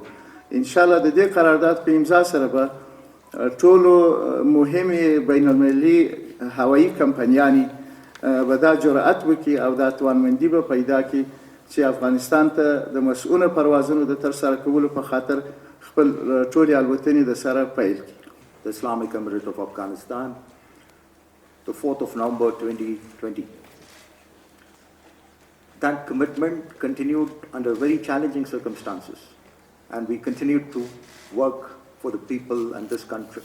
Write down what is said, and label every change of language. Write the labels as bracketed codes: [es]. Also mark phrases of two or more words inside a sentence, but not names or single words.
[ps] انشاءالله د دې قرارداد په امضا سره به ټولو مهمې بین المللي هوایي کمپنیانې به دا جرأت وکړي او دا توانمندي به پیدا کړي چې افغانستان ته د مسؤونه پروازونو د ترسره کولو په خاطر خپل ټولې الوتنې د سره پیل کړي. [en] The Islamic Emirate of Afghanistan, the 4th of November 2020. That commitment continued under very challenging circumstances, and we continued to work for the people and this country.